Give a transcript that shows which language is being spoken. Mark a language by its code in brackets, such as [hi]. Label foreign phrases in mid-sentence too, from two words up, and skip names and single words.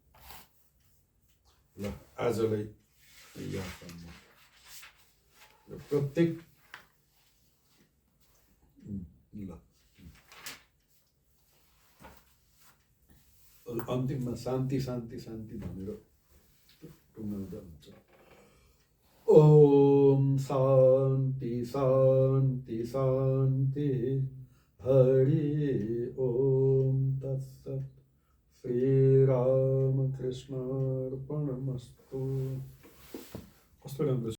[ne] ल आजलाई यहाँसम्म। प्रत्येक ल अन्तिममा शान्ति शान्ति शान्ति भनेर टुङ्गाउँदा हुन्छ। [sa] ओम शान्ति शान्ति शान्ति हरि ओम तत्सत्। श्रीरामकृष्णार्पणमस्तु। [ne] कस्तो राम्रो